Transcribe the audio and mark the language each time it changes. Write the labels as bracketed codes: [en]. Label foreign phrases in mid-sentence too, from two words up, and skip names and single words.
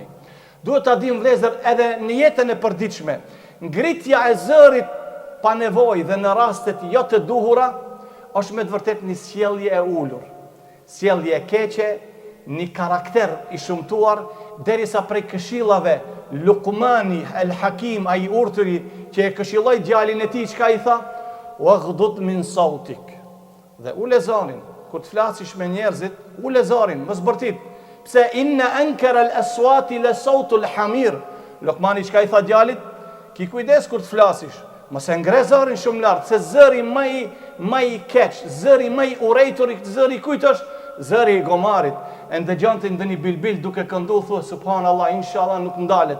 [sq] Duhet ta dim vëllezër, edhe në jetën e përditshme, ngritja e zërit pa nevojë dhe në rastet jo të duhura është me të vërtetë një sjellje e ulur, sjellje e keqe, një karakter i shumtuar, derisa prej këshillave Luqmani el Hakim, ai urtëri që e këshilloi djalin e tij, çka i tha? [ar] واغضض من صوتك. [sq] Dhe ule zorin, kur të flasish me njerëzit, ule zorin, mos bërtit. [ar] Pse إن أنكر الأصوات لصوت الحمير. [sq] Luqmani çka i tha djalit? ki kujdes kur të flasish. Mos e ngre zërin shumë lart, se zëri më i keq, zëri më i urrejtur, zëri kujt është? Zëri i gomarit. E ndëgjon të ndonjë bilbil duke këndu, thua subhanallahu, inshallah nuk ndalet.